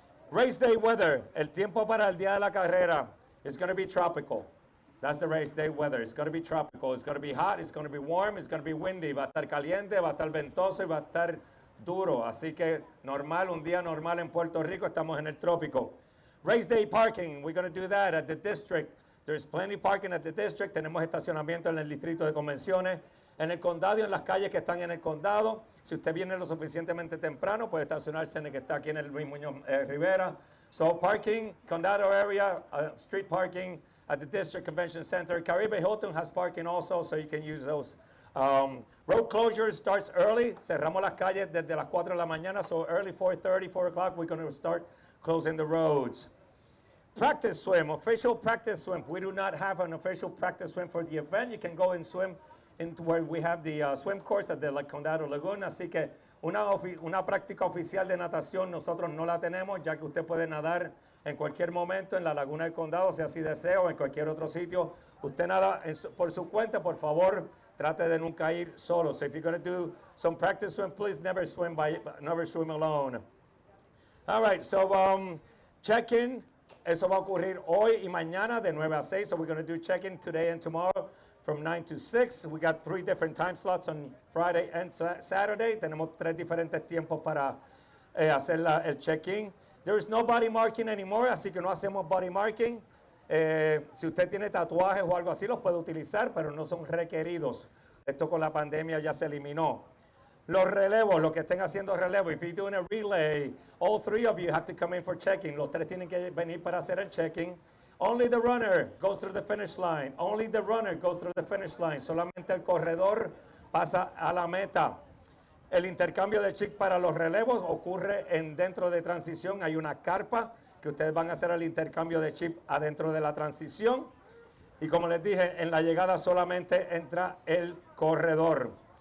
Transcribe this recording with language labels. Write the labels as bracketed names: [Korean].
[English] Race day weather, [Spanish] el tiempo para el día de la carrera [English] is going to be tropical. That's the race day weather. It's going to be tropical. It's going to be hot. It's going to be warm. It's going to be windy. [Spanish] Va a estar caliente, va a estar ventoso y va a estar duro. Así que normal, un día normal en Puerto Rico. Estamos en el trópico. [English] Race day parking. We're going to do that at the district. There's plenty parking at the district. [Spanish] Tenemos estacionamiento en el distrito de convenciones. En el condado y en las calles que están en el condado. Si usted viene lo suficientemente temprano, puede estacionarse en el que está aquí en el Luis Muñoz Rivera. [English] So parking, condado area, street parking. At the District Convention Center. Caribe Hilton has parking also, so you can use those. Road closure starts early. [Spanish] Cerramos las calles desde las 4 de la mañana, [English] so early 4:30, 4 o'clock, we're going to start closing the roads. Practice swim, official practice swim. We do not have an official practice swim for the event. You can go and swim into where we have the swim course at the Condado Lagoon. [Spanish] Así que una práctica oficial de natación nosotros no la tenemos, ya que usted puede nadar en cualquier momento en la Laguna del Condado, si así desea, o en cualquier otro sitio. Usted nada por su cuenta, por favor, trate de nunca ir solo. [English] So if you're going to do some practice swim, please never swim alone. All right, so check-in, [Spanish] eso va a ocurrir hoy y mañana de 9 a 6. [English] So we're going to do check-in today and tomorrow from 9 to 6. We got 3 different time slots on Friday and Saturday. [Spanish] Tenemos 3 diferentes tiempos para hacer el check-in. [English] There is no body marking anymore, [Spanish] así que no hacemos body marking. Si usted tiene tatuajes o algo así, los puede utilizar, pero no son requeridos. Esto con la pandemia ya se eliminó. Los relevos, los que estén haciendo relevo, [English] if you're doing a relay, all 3 of you have to come in for checking. [Spanish] Los 3 tienen que venir para hacer el checking. [English] Only the runner goes through the finish line. Only the runner goes through the finish line. [Spanish] Solamente el corredor pasa a la meta. El intercambio de chip para los relevos ocurre dentro de transición. Hay una carpa que ustedes van a hacer el intercambio de chip adentro de la transición. Y como les dije, en la llegada solamente entra el corredor.